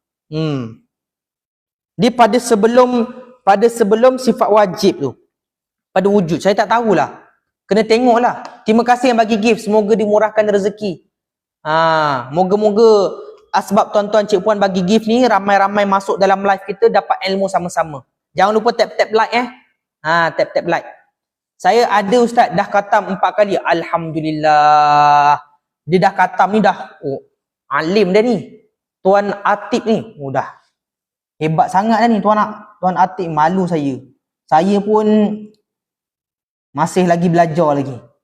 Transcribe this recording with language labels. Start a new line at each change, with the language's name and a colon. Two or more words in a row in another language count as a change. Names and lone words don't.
Malay: Dia pada sebelum sifat wajib tu, pada wujud, saya tak tahulah. Kena tengoklah. Terima kasih yang bagi gift. Semoga dimurahkan rezeki. Moga-moga asbab tuan-tuan cik puan bagi gift ni, ramai-ramai masuk dalam live kita dapat ilmu sama-sama. Jangan lupa
English: tap-tap like tap-tap like.
Malay: Saya ada ustaz dah khatam 4 kali. Alhamdulillah. Dia dah khatam ni dah alim dah ni. Tuan Atib ni dah hebat sangat dah ni Tuan Atib. Malu saya. Saya pun masih lagi belajar lagi.